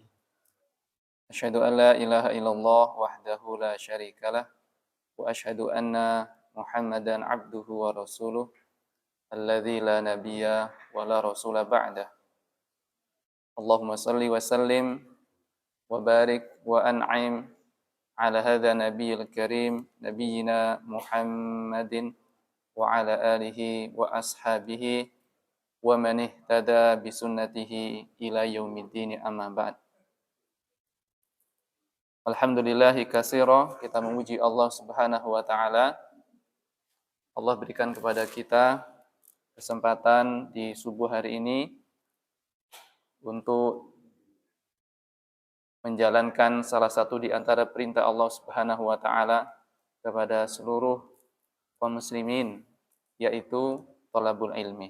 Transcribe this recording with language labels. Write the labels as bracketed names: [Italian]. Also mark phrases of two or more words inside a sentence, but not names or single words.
[Arabic] أشهد أن لا إله إلا الله وحده لا شريك له وأشهد أن محمدا عبده ورسوله الذي لا نبي ولا رسول بعده. اللهم صل وسلم وبارك وأنعم على هذا النبي الكريم نبينا محمد وعلى آله وأصحابه ومن اهتدى بسنته إلى يوم الدين، أما بعد. الحمد لله كثيرا, [Indonesian] kita memuji Allah [Arabic] سبحانه وتعالى. [Indonesian] Allah berikan kepada kita kesempatan di subuh hari ini untuk menjalankan salah satu di antara perintah Allah [Arabic] سبحانه وتعالى [Indonesian] kepada seluruh kaum muslimin, yaitu [Arabic] طلب العلم.